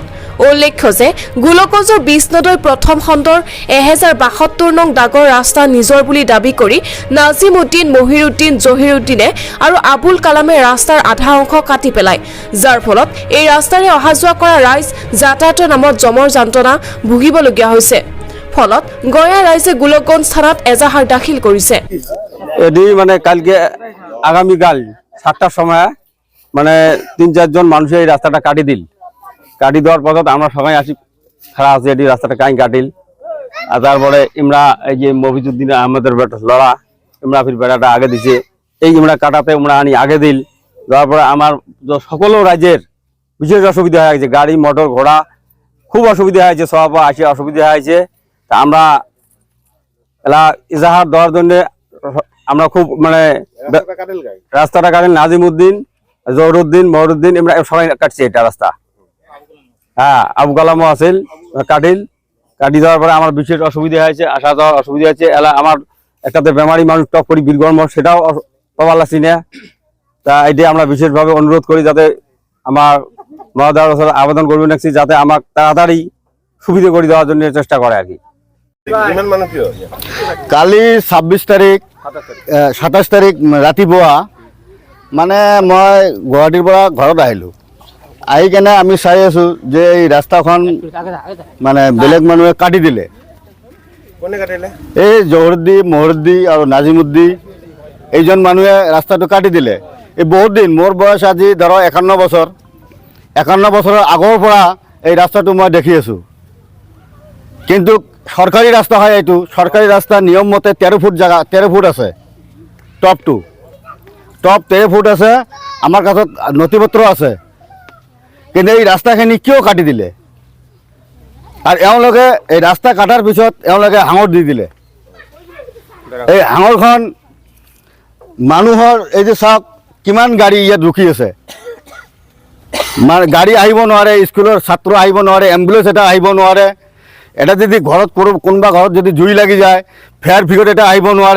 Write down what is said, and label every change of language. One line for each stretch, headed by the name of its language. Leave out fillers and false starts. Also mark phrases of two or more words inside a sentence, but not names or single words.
Assamese: উল্লেখ্য যে গোলকগঞ্জৰ বিষ্ণুদৈ প্ৰথম খণ্ডৰ 1072 নং দাগৰ ৰাস্তা নিজৰ বুলি দাবী কৰি নাজিম উদ্দিন, মহিৰুদ্দিন, জহিৰুদ্দিনে আৰু আবুল কালামে ৰাস্তাৰ আধা অংশ কাটি পেলায়, যাৰ ফলত এই ৰাস্তাৰে অহা যোৱা কৰা ৰাইজ যাতায়াতৰ নামত জমৰ যন্ত্ৰণা ভুগিবলগীয়া হৈছে। ফলত গঞা ৰাইজে গোলকগঞ্জ থানাত এজাহাৰ দাখিল কৰিছে।
Bangla: এটি মানে কালকে আগামীকাল 7টার সময় মানে 3-4 জন মানুষ এই রাস্তাটা কাটি দিল। কাটি দেওয়ার পর আমরা সবাই আসি খারাপ আছে এটি রাস্তাটা কাই কাটিল। আর তারপরে ইমরা এই যে মফিজুদ্দিন আহমেদের লড়া ইমরা ফির বেড়াটা আগে দিছে, এই ইমরা কাটাতে আমরা আনি আগে দিল। দেওয়ার পরে আমার সকল রাজ্যের বিশেষ অসুবিধা হয়ে গেছে, গাড়ি মোটর ঘোড়া খুব অসুবিধা হয়েছে, সব আসে অসুবিধা হয়েছে। তা আমরা এলা ইজাহার দেওয়ার জন্য আমরা খুব মানে রাস্তাটা কাটেন নাজিম উদ্দিন, জহরুদ্দিন, মহরুদ্দিন আমরা সবাই কাটছি এটা রাস্তা। হ্যাঁ, আবু কালামও আছিল কাটিল। কাটি দেওয়ার পরে আমার বিশেষ অসুবিধা হয়েছে, আসা যাওয়ার অসুবিধা হয়েছে। এলা আমার একটাতে বেমারি মানুষ টক করি বীরগর্ম, সেটাও পাওয়া লাগছি না। তা এটি আমরা বিশেষভাবে অনুরোধ করি যাতে আমার মহোদয়ের কাছে আবেদন করবেন রাখছি যাতে আমার তাড়াতাড়ি সুবিধা করে দেওয়ার জন্য চেষ্টা করে আর কি।
Assamese: কালি 26 তাৰিখ 27 তাৰিখ ৰাতিপুৱা মানে মই গুৱাহাটীৰ পৰা ঘৰত আহিলোঁ। আহি কেনে আমি চাই আছোঁ যে এই ৰাস্তাখন মানে বেলেগ মানুহে কাটি দিলে। এই জহৰুদ্দিন, মহৰুদ্দিন আৰু নাজিমুদ্দিন এইজন মানুহে ৰাস্তাটো কাটি দিলে। এই বহুত দিন, মোৰ বয়স আজি ধৰক 51 বছৰ। 51 বছৰৰ আগৰ পৰা এই ৰাস্তাটো মই দেখি আছোঁ, কিন্তু সরকারি রাস্তা হয় এইটো। সরকারি রাস্তা নিয়ম মতে 13 ফুট জায়গা, 13 ফুট আছে টপ 13 ফুট আছে। আমার কাছে নথিপত্র আছে, কিন্তু এই রাস্তাখিনি কিয় কাটি দিলে? আর এওঁলোকে এই রাস্তা কাটার পিছত এওঁলোকে হাঙর দি দিলে। এই হাঙরখন মানুহৰ এই যে চাওক কিমান গাড়ী ইয়াত ৰখি আছে, মানে গাড়ী আহিব নোৱাৰে, স্কুলৰ ছাত্ৰ আহিব নোৱাৰে, এম্বুলেন্স এটা আহিব নোৱাৰে। এটা যদি ঘৰত কোনোবা ঘৰত যদি জুই লাগি যায়,
English: fire brigade
Assamese: এটা আহিব নোৱাৰে।